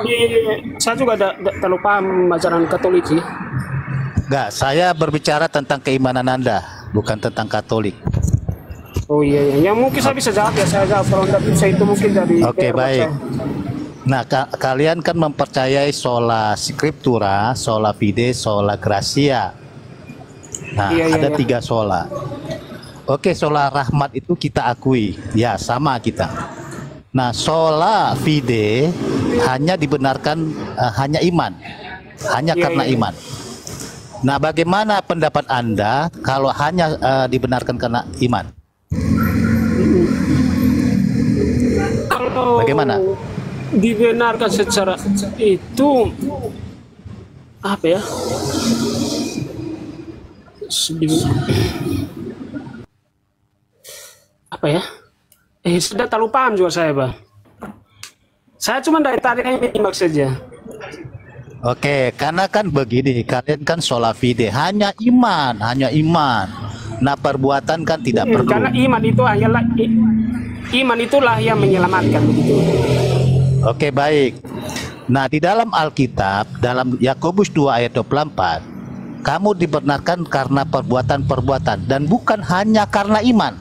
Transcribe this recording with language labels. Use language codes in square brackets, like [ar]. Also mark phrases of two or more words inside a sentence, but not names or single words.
[id] Saya juga terlalu paham ajaran Katolik sih. Enggak, saya berbicara tentang keimanan Anda, bukan tentang Katolik. Oh iya, mungkin saya bisa jawab ya, saya jawab. Kalau tidak bisa itu mungkin dari Oke, baik. Nah, kalian kan mempercayai [la] sola scriptura, sola fide, sola gratia. [id] Nah, ada 3 sola. Oke, sola rahmat itu kita akui, ya sama kita. Nah, [la] sola fide [id] hanya dibenarkan hanya iman, hanya karena iman. Nah, bagaimana pendapat Anda kalau hanya dibenarkan karena iman? Bagaimana? Dibenarkan secara itu apa ya? Apa ya? Sudah terlalu paham juga saya, Bang. Saya cuma dari tadi menyimak saja. Oke, karena kan begini, kalian kan [la] sola fide, [id] hanya iman. Nah, perbuatan kan tidak perlu. Karena iman itu hanyalah iman itulah yang menyelamatkan begitu. Oke, baik. Nah, di dalam Alkitab, dalam Yakobus 2 ayat 24, kamu dibenarkan karena perbuatan-perbuatan dan bukan hanya karena iman.